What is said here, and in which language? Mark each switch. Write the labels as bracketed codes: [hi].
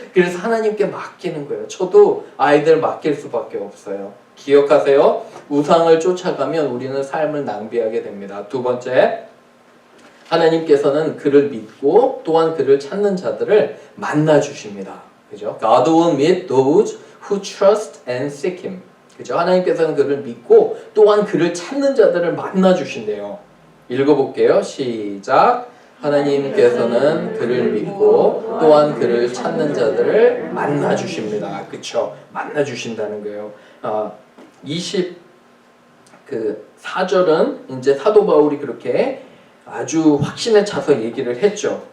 [ko] 그래서 하나님께 맡기는 거예요. 저도 아이들 맡길 수밖에 없어요. 기억하세요. 우상을 쫓아가면 우리는 삶을 낭비하게 됩니다. 두 번째, 하나님께서는 그를 믿고 또한 그를 찾는 자들을 만나 주십니다. 그죠? [en] God will meet those who trust and seek him. [ko] 그죠? 하나님께서는 그를 믿고 또한 그를 찾는 자들을 만나 주신대요. 읽어볼게요. 시작. 하나님께서는 그를 믿고 또한 그를 찾는 자들을 만나 주십니다. 그쵸? 만나 주신다는 거예요. 24절은 이제 사도 바울이 그렇게 아주 확신에 차서 얘기를 했죠.